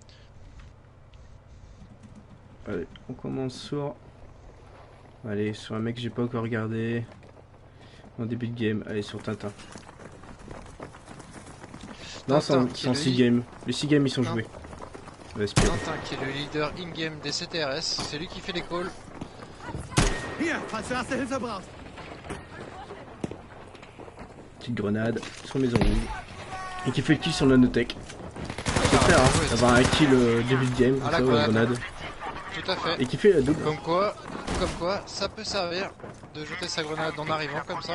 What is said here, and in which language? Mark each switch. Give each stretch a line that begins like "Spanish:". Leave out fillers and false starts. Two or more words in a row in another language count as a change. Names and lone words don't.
French: Allez, on commence sur... Allez, sur un mec que j'ai pas encore regardé. En début de game, allez sur Tintin. Non, c'est Tintin, en qui est le 6 lead- games. Les 6 games ils sont Non. joués. Ouais, c'est bien. Tintin qui est le leader in-game des CTRS, c'est lui qui fait les calls.
German: Hier, falls du erste Hilfe brauchst.
French: Petite grenade sur maison rouge. Et qui fait le kill sur nanotech. C'est faire hein, ouais, d'avoir un kill début de game, Ah, comme la ça, grenade. grenade. Tout à fait. Et qui fait la double. Comme quoi, ça peut servir de jeter sa grenade en arrivant comme ça.